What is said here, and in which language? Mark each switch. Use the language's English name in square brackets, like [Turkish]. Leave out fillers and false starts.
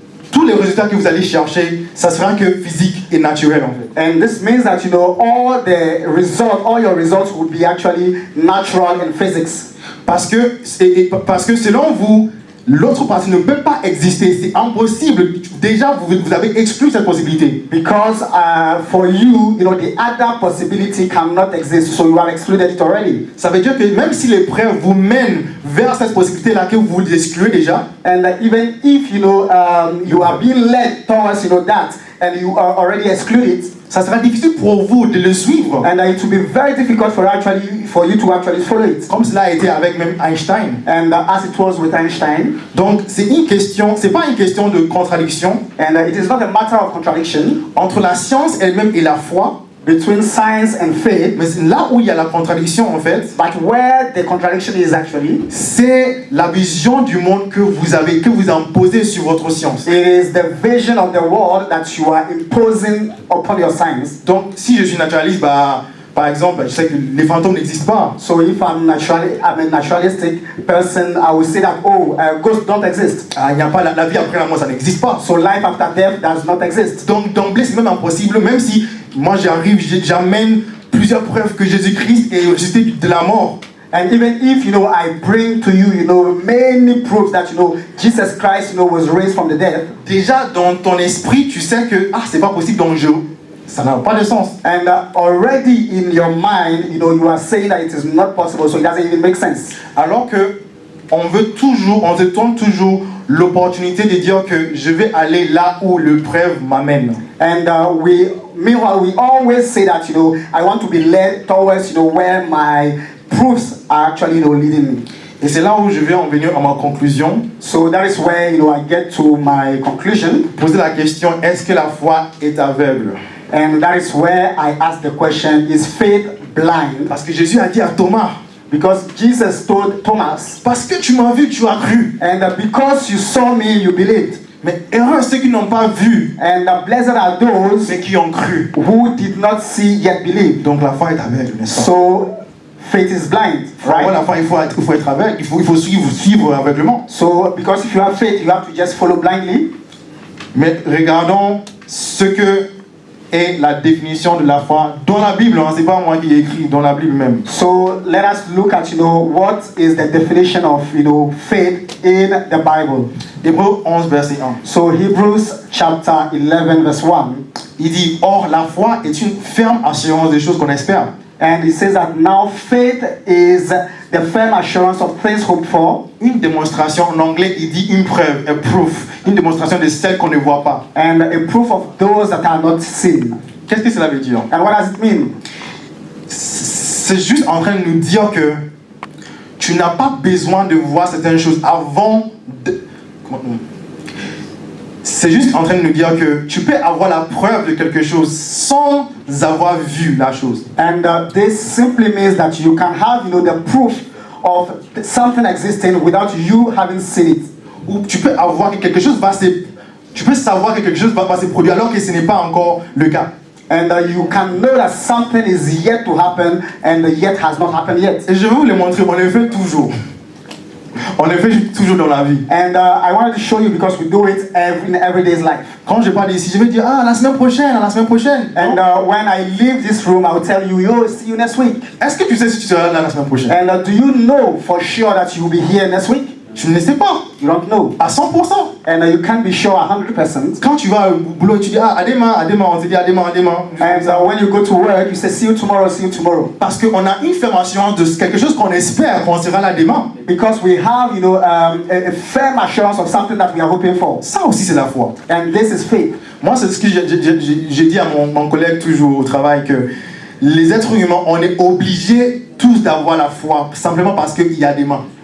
[French] tous les résultats que vous allez chercher, ça sera que physique et naturel en fait. [English] And this means that all your results would be actually natural in physics. [French] Parce que selon vous, l'autre partie ne peut pas exister, c'est impossible. Déjà, vous avez exclu cette possibilité. [English] Because for you, the other possibility cannot exist, so you have excluded it already. [French] Ça veut dire que même si les preuves vous mènent vers cette possibilité-là que vous excluez déjà, [English] and even if you are being led towards that, and you are already excluded, [French] ça sera difficile pour vous de le suivre. [English] And it will be very difficult for you to actually follow it. [French] Comme cela a été avec même Einstein. [English] And as it was with Einstein. [French] Donc c'est pas une question de contradiction. [English] And it is not a matter of contradiction [French] entre la science elle-même et la foi. [English] Between science and faith. [French] Mais là où il y a la contradiction en fait, [English] but where the contradiction is actually, [French] c'est la vision du monde que vous imposez sur votre science. [English] It is the vision of the world that you are imposing upon your science. [French] Donc si je suis naturaliste, par exemple, je sais que les fantômes n'existent pas. [English] So if I'm a naturalistic person, I will say that ghosts don't exist. [French] Il n'y a pas la vie après la mort, ça n'existe pas. [English] So life after death does not exist. [French] Donc d'emblée c'est même impossible, même si moi j'amène plusieurs preuves que Jésus-Christ est ressuscité de la mort. [English] And even if I bring to you many proofs that Jesus Christ was raised from the dead. [French] Déjà dans ton esprit tu sais que c'est pas possible, donc ça n'a pas de sens. [English] And already in your mind, you are saying that it is not possible, so it doesn't even make sense. [French] Alors que on se donne toujours l'opportunité de dire que je vais aller là où le preuve m'amène. [English] And meanwhile, we always say that I want to be led towards where my proofs are actually leading me. [French] Et c'est là où je vais en venir à ma conclusion. [English] So that is where I get to my conclusion. [French] Poser la question, est-ce que la foi est aveugle? [English] And that is where I ask the question, is faith blind? [French] Parce que Jésus a dit à Thomas, [English] because Jesus told Thomas, [French] parce que tu m'as vu, tu as cru. [English] And because you saw me, you believed. [French] Mais heureux ceux qui n'ont pas vu, [English] and blessed are those [French] qui ont cru, [English] who did not see yet believe. [French] Donc la foi est aveugle, n'est-ce pas? [English] So faith is blind, right? [French] Pour la foi, il faut être aveugle, il faut suivre aveuglement. [English] So because if you have faith, you have to just follow blindly. [French] Mais regardons ce que est la définition de la foi dans la Bible, c'est pas moi qui ai écrit, dans la Bible même. [English] So let us look at what is the definition of faith in the Bible. [French] Hébreux 11 verset 1. [English] So Hebrews chapter 11 verse 1. [French] Il dit, or la foi est une ferme assurance des choses qu'on espère. [English] And it says that now faith is the firm assurance of things hoped for. [French] Une démonstration, en anglais il dit une preuve, [English] a proof, [French] une démonstration de celles qu'on ne voit pas. [English] And a proof of those that are not seen. [French] Qu'est-ce que cela veut dire? [English] And what does it mean? [French] C'est juste en train de nous dire que tu n'as pas besoin de voir certaines choses avant de... C'est juste en train de nous dire que tu peux avoir la preuve de quelque chose sans avoir vu la chose. [English] And this simply means that you can have the proof of something existing without you having seen it. [French] Ou tu peux avoir que quelque chose tu peux savoir que quelque chose va se produire alors que ce n'est pas encore le cas. [English] And you can know that something is yet to happen and yet has not happened yet. [French] Et je vais vous le montrer, on le fait toujours. On le fait toujours dans la vie. [English] And I wanted to show you because we do it in everyday's life. [French] Quand je parle ici, je vais dire la semaine prochaine. [English] And when I leave this room, I will tell you, see you next week. [French] Est-ce que tu sais si tu seras là la semaine prochaine? [English] And do you know for sure that you will be here next week? [French] Tu ne le sais pas. [English] You don't know. [French] À 100%. [English] And you can't be sure 100%. [French] Quand tu vas au boulot, tu dis à demain, on te dit à demain. [English] And when you go to work, you say see you tomorrow. [French] Parce qu'on a une ferme assurance de quelque chose qu'on espère qu'on sera là demain. [English] Because we have, a firm assurance of something that we are hoping for. [French] Ça aussi c'est la foi. [English] And this is faith. [French] Moi c'est ce que j'ai dit à mon collègue toujours au travail, que les êtres humains, on est obligés tous d'avoir la foi simplement parce qu'il y a des mains.